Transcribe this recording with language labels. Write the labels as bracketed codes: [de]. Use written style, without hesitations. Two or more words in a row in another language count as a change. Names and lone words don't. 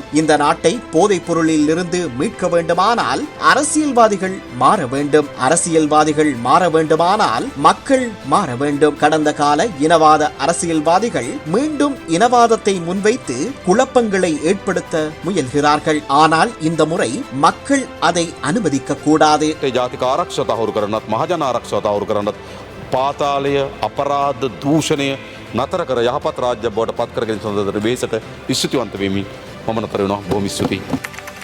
[ta] இந்த நாட்டை போதைப் பொருளில் இருந்து மீட்க வேண்டுமானால் அரசியல்வாதிகள் மாற வேண்டும். அரசியல்வாதிகள் மாற வேண்டுமானால் மக்கள் மாற வேண்டும். கடந்த கால இனவாத அரசியல்வாதிகள் மீண்டும் இனவாதத்தை முன்வைத்து குழப்பங்களை ஏற்படுத்த முயல்கிறார்கள். ஆனால் இந்த முறை மக்கள் அதை அனுமதிக்க கூடாது. [si] ජාතික ආරක්ෂාව තහවුරු කරන්නත් මහජන ආරක්ෂාව තහවුරු කරන්නත් පාතාලය අපරාධ දූෂණය නතර කර යහපත් රාජ්‍ය බවට පත් කර ගැනීම සඳහා වෙහෙසට ස්තුතිවන්ත වෙමින් මම නතර වෙනවා. බොහොම ස්තුතියි.